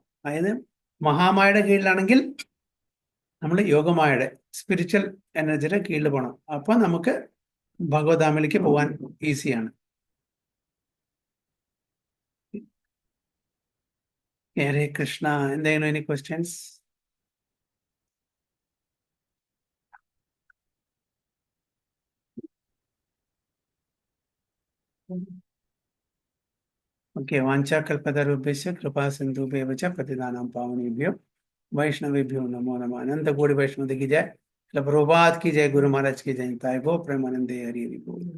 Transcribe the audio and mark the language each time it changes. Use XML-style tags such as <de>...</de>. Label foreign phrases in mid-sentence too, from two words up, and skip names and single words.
<ml>അതായത് മഹാമായയുടെ കീഴിലാണെങ്കിൽ നമ്മൾ യോഗമായയുടെ</ml> <en>spiritual energyude</en> <ml>കീഴിൽ പോകണം. അപ്പൊ നമുക്ക് ഭഗവദ്ധാമിലേക്ക് പോകാൻ ഈസിയാണ്.</ml> <sa>ഹരേ കൃഷ്ണ.</sa> <ml>എന്തെങ്കിലും</ml> <en>any questions?</en> <sa>ओके, वाञ्छाकल्पतरुभ्यश्च कृपा सिन्धुभ्येव च पतितानां पावनेभ्यो वैष्णवेभ्यो नमो नमः.</sa> <hi>अनंत कोटि वैष्णव की जय, प्रभुपाद की जय, गुरु महाराज की जय,</hi> <bn>তাই গো প্রেমানন্দে হরি হরি বোল.</bn>